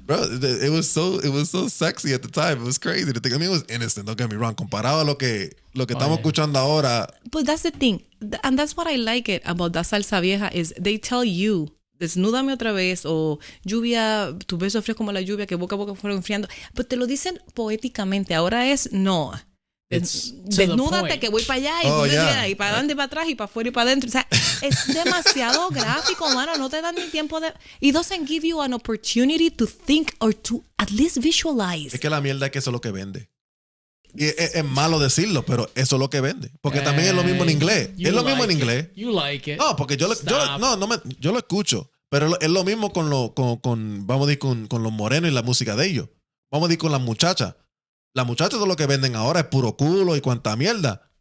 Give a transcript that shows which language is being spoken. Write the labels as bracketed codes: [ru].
[en] Bro, it was so sexy at the time. It was crazy to think. I mean, it was innocent, don't get me wrong. [es] Comparado a lo que estamos escuchando ahora. [en] But that's the thing. And that's what I like it about that salsa vieja is they tell you, [es] desnúdame otra vez, o lluvia, tu beso frío como la lluvia que boca a boca fueron enfriando. Pero te lo dicen poéticamente. Ahora es, no. Desnúdate que voy para allá y para adelante y para atrás y para afuera y para adentro. O sea, es demasiado gráfico, mano. No te dan ni tiempo de... [en] It doesn't give you an opportunity to think or to at least visualize. [es] Es que la mierda es que eso es lo que vende. Y es malo decirlo, pero eso es lo que vende. Porque también es lo mismo en inglés. Es lo mismo en inglés. [en] You like it. [es] No, porque yo lo escucho. Pero es lo mismo con vamos a decir, con los morenos y la música de ellos. Vamos a decir con las muchachas. Las muchachas todo lo que venden ahora es puro culo y cuanta mierda.